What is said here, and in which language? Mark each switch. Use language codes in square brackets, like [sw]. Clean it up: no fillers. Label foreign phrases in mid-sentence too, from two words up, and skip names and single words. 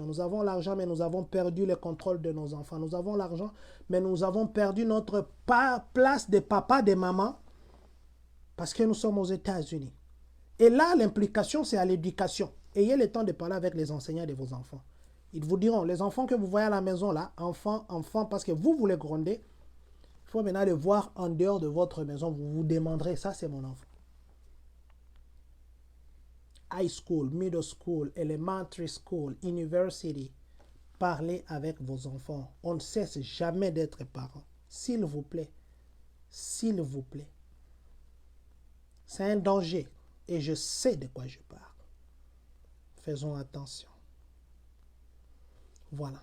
[fr] Nous avons l'argent, mais nous avons perdu le contrôle de nos enfants. Nous avons l'argent, mais nous avons perdu notre place de papa, de maman, parce que nous sommes aux États-Unis. Et là, l'implication, c'est à l'éducation. Ayez le temps de parler avec les enseignants de vos enfants. Ils vous diront, les enfants que vous voyez à la maison, là, enfants, parce que vous les grondez, il faut maintenant les voir en dehors de votre maison. Vous vous demanderez, ça c'est mon enfant. [en] High school, middle school, elementary school, university. [fr] Parlez avec vos enfants. On ne cesse jamais d'être parents. S'il vous plaît. S'il vous plaît. C'est un danger. Et je sais de quoi je parle. Faisons attention. Voilà.